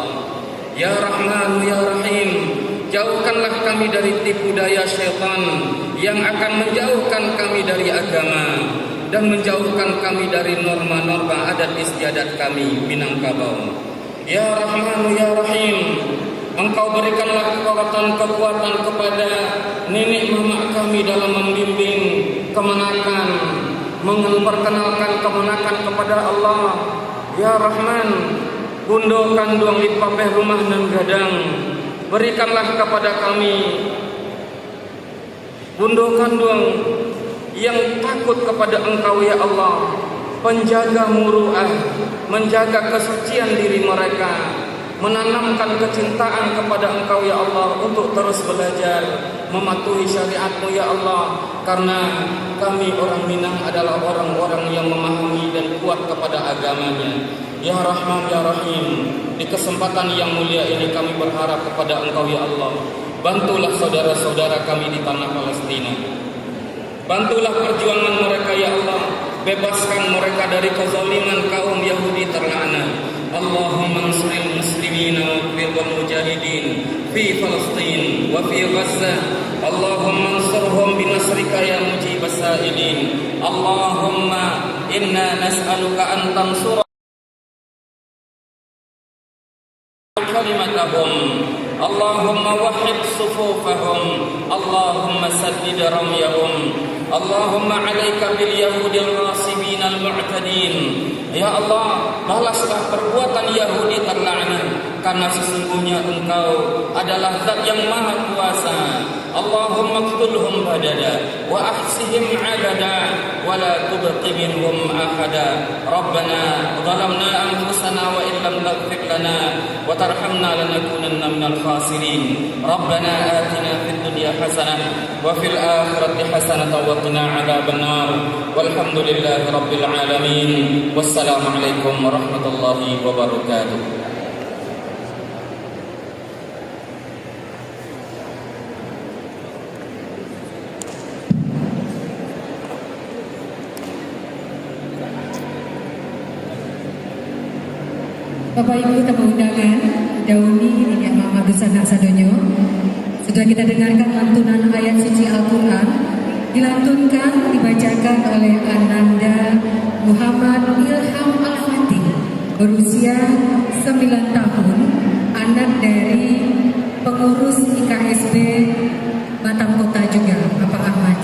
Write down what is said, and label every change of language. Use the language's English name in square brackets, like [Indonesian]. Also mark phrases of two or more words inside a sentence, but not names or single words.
[Indonesian] Ya Rahman ya Rahim, jauhkanlah kami dari tipu daya syaitan yang akan menjauhkan kami dari agama dan menjauhkan kami dari norma-norma adat istiadat kami Minangkabau. Ya Rahman ya Rahim, Engkau berikanlah kekuatan kepada nenek mama kami dalam membimbing kemenakan, memperkenalkan kemenakan kepada Allah. Ya Rahman, [Minangkabau] bundo kanduang lipapeh rumah nan gadang, [Indonesian] berikanlah kepada kami [Minangkabau] bundo [Indonesian] kanduang yang takut kepada Engkau ya Allah, penjaga muruah, menjaga kesucian diri mereka, menanamkan kecintaan kepada Engkau ya Allah untuk terus belajar mematuhi syariat-Mu ya Allah, karena kami orang Minang adalah orang-orang yang memahami dan kuat kepada agamanya. Ya Rahman ya Rahim, di kesempatan yang mulia ini kami berharap kepada Engkau ya Allah, bantulah saudara-saudara kami di tanah Palestina, bantulah perjuangan mereka ya Allah, bebaskan mereka dari kezaliman kaum Yahudi terlaknat. [Arabic] اللهم انصر المسلمين وقبل والمجاهدين في فلسطين وفي غزة اللهم انصرهم بنصرك يا مجيب السائلين اللهم إنا نسألك أن تنصر كلمتهم اللهم وحد صفوفهم اللهم سدد رميهم اللهم عليك باليهود الغاصبين المعتدين [Indonesian] ya Allah balaslah perbuatan Yahudi terlaknat karena sesungguhnya Engkau adalah Zat yang Maha Kuasa [Arabic] اللهم اقتلهم بددا وأحصهم عددا ولا تبق منهم أحدا ربنا ظلمنا أنفسنا وإن لم تغفر لنا وترحمنا لنكونن من الخاسرين ربنا آتنا في الدنيا حسنة وفي الآخرة حسنة وقنا عذاب النار والحمد لله رب العالمين والسلام عليكم ورحمة الله وبركاته. [Indonesian] Bapak Ibu tamu undangan, [Minangkabau] Dauni Niniak Mama Dusanak Sadonyo, [Indonesian] sudah kita dengarkan lantunan ayat suci Al-Quran, dilantunkan, dibacakan oleh Ananda Muhammad Ilham Al-Fatih, berusia 9 tahun, anak dari pengurus IKSB Batam Kota juga, Bapak Ahmad.